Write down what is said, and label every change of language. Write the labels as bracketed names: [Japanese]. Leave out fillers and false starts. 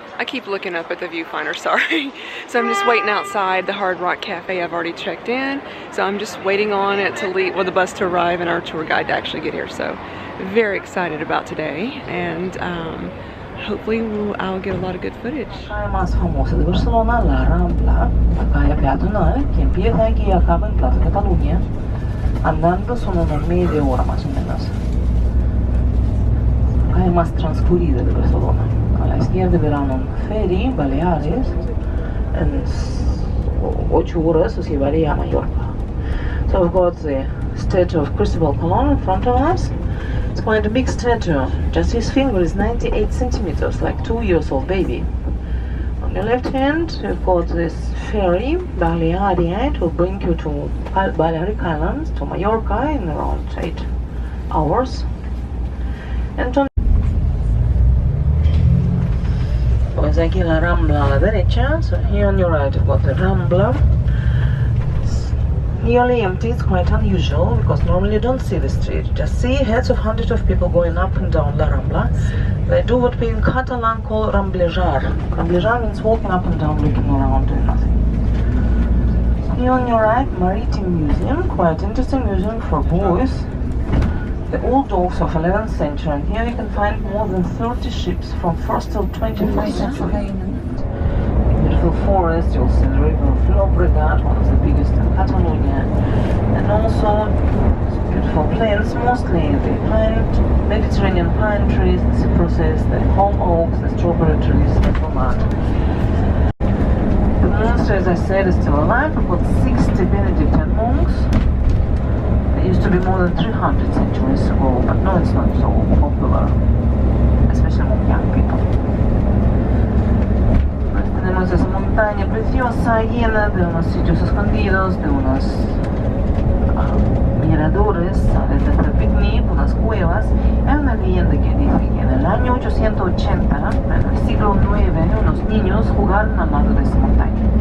[English] I keep looking up at the viewfinder, sorry. So I'm just waiting outside the Hard Rock Cafe. I've already checked in, so I'm just waiting on it to leave, well, the bus to arrive and our tour guide to actually get here. So very excited about today, and hopefully I'll get a lot of good footage. [Spanish] La más famosa de Barcelona, la Rambla, la calle peatonal que empieza aquí y acaba en Plaza Cataluña. Andando son una media hora más o menos. La calle más transcurrida de Barcelona. A la izquierda verán un ferry, Baleares, en 8 horas os llevaría a Mallorca. [English] So we've got the statue of Cristobal Colon in front of us. It's quite a big statue. Just his finger is 98 centimeters, like 2-year-old baby. On your left hand, you've got this ferry, Balearia. It will bring you to Balearic Islands, to Mallorca, in around 8 hours. And on [Spanish] pues aquí la Rambla a la derecha. [English] So here on your right you've got the Rambla. It's nearly empty. It's quite unusual because normally you don't see the street. You just see heads of hundreds of people going up and down La Rambla. They do what we in Catalan call ramblejar. Ramblejar means walking up and down, looking around, doing nothing. Here on your right, Maritime Museum. Quite interesting museum for boys. The old docks of 11th century, and here you can find more than 30 ships from 1st till 21st century. Beautiful forest, you'll see the river of Llobregat, one of the biggest in Catalonia, and also beautiful plants, mostly the Mediterranean pine trees, the cypresses, the holm oaks, the strawberry trees, the pomade. The monastery, as I said, is still alive. We've got 60 Benedictine monks. It used to be more than 300 centuries ago, but now it's not so popular, especially among young people. [Spanish] Tenemos esa montaña preciosa, llena de unos sitios escondidos, de unos miradores, sales de hacer picnic, unas cuevas. Hay una leyenda que dice que en el año 880, en el siglo IX, unos niños jugaron al lado de esta montaña.